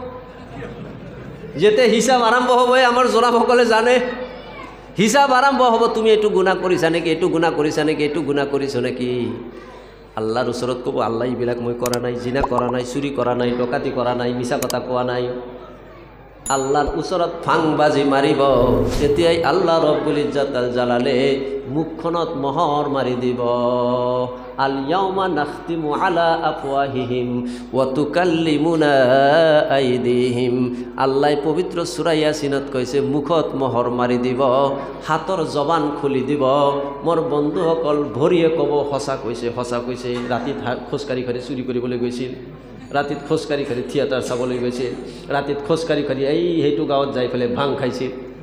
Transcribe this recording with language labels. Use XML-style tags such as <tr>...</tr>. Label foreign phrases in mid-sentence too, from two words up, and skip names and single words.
<as>যেতে হিচাপ আৰম্ভ হ'ব আমাৰ জনাসকলে জানে, হিচাপ আৰম্ভ হ'ব, তুমি এইটো গুনাহ কৰিছা নেকি, এইটো গুনাহ কৰিছা নেকি, এইটো গুনাহ কৰিছ নেকি। আল্লাহৰ ওচৰত ক'ব, আল্লাহ এইবিলাক মই কৰা নাই, জিনা কৰা নাই, চুৰি কৰা নাই, ডকাতি কৰা নাই, মিছা কথা কোৱা নাই। আল্লাহৰ ওচৰত ফাং বাজি মাৰিব, তেতিয়াই আল্লাহ ৰব্বুল ইজ্জত আল জালালে মুখখনত মহৰ মাৰি দিব।</as> <ar>اليوم نختم على أفواههم وتكلمنا أيديهم.</ar> <as>আল্লাহ পবিত্র সূরা ইয়াসিনত কৈছে মুখত মহৰ মাৰি দিব, হাতৰ জবান খুলি দিব। মোৰ বন্ধুসকল ভৰিয়ে ক'ব সঁচা কৈছে, সঁচা কৈছে। ৰাতিত খোজকাঢ়ি কাঢ়ি চুৰি কৰিবলৈ গৈছিল, ৰাতিত খোজকাঢ়ি কাঢ়ি থিয়েটাৰ চাবলৈ গৈছিল, ৰাতিত খোজকাঢ়ি কাঢ়ি সেইটো গাঁৱত যাই পেলাই ভাং খাইছিল।</as>